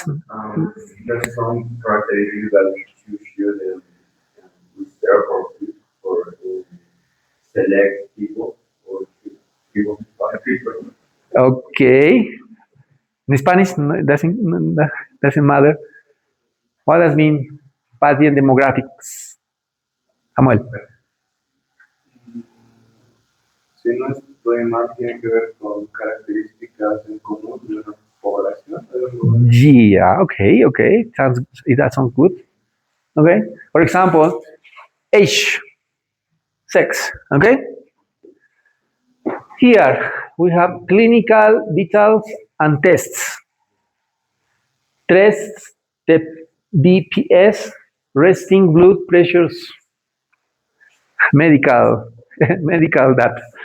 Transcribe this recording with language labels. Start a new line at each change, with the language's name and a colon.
English: There's some characteristics that you should use there for select people or people to find people. Okay, in Spanish doesn't matter. What does mean patient demographics? Samuel.
Spanish: Si no estoy mal, tiene que ver con características en común de una población.
English: Yeah, okay. That sounds good. Okay, for example, age, sex, okay? Here we have clinical vitals and tests. Tests, the BPS, resting blood pressures, medical data.